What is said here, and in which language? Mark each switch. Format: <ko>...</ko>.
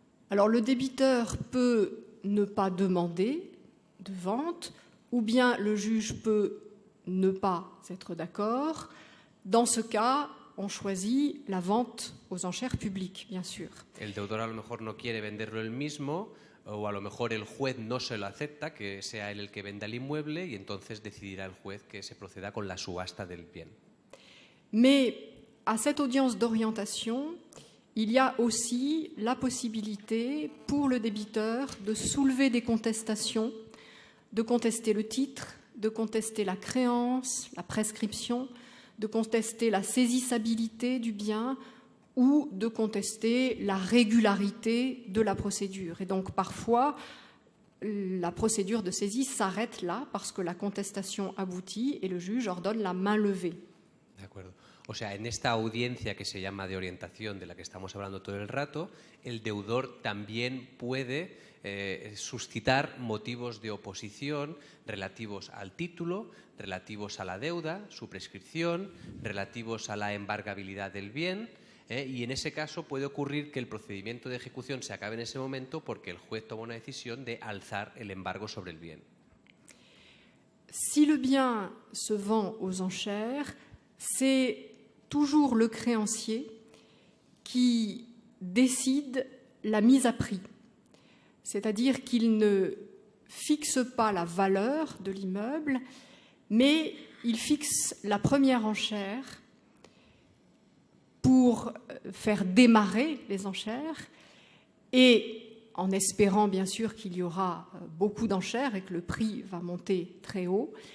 <fr>Alors le débiteur peut ne pas demander de vente ou bien le juge peut ne pas être d'accord. Dans ce cas, on choisit la vente aux enchères publiques, bien sûr.</fr> <es>El deudor a lo mejor no quiere venderlo él mismo o a lo mejor el juez no se lo acepta, que sea él el que venda el inmueble y entonces decidirá el juez que se proceda con la subasta del bien.</es> <fr>Mais à cette audience d'orientation, il y a aussi la possibilité pour le débiteur de soulever des contestations, de contester le titre, de contester la créance, la prescription, de contester la saisissabilité du bien ou de contester la régularité de la procédure. Et donc parfois, la procédure de saisie s'arrête là parce que la contestation aboutit et le juge ordonne la main levée.</fr> <es>De acuerdo. O sea, en esta audiencia que se llama de orientación, de la que estamos hablando todo el rato, el deudor también puede suscitar motivos de oposición relativos al título, relativos a la deuda, su prescripción, relativos a la embargabilidad del bien, y en ese caso puede ocurrir que el procedimiento de ejecución se acabe en ese momento porque el juez toma una decisión de alzar el embargo sobre el bien.</es> <fr>Si le bien se vend aux enchères, c'est toujours le créancier qui décide la mise à prix. C'est-à-dire qu'il ne fixe pas la valeur de l'immeuble, mais il fixe la première enchère pour faire démarrer les enchères et en espérant bien sûr qu'il y aura beaucoup d'enchères et que le prix va monter très haut.</fr>